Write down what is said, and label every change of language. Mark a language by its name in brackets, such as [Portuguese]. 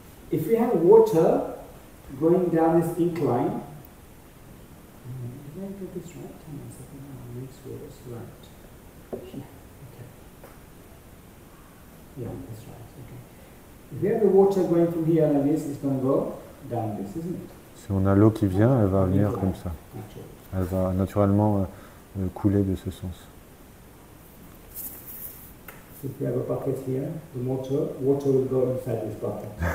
[English] If we have water going down this incline, did I get this right? Hang on a second, I'll make sure it's right. Yeah, okay. Yeah, that's right, okay. If we have the water going from here like this, it's going to go down this, isn't it? [French] Si on a l'eau qui vient, elle va venir comme ça. Elle va naturellement couler de ce sens. [English] If we have a bucket here, the water will go inside this bucket.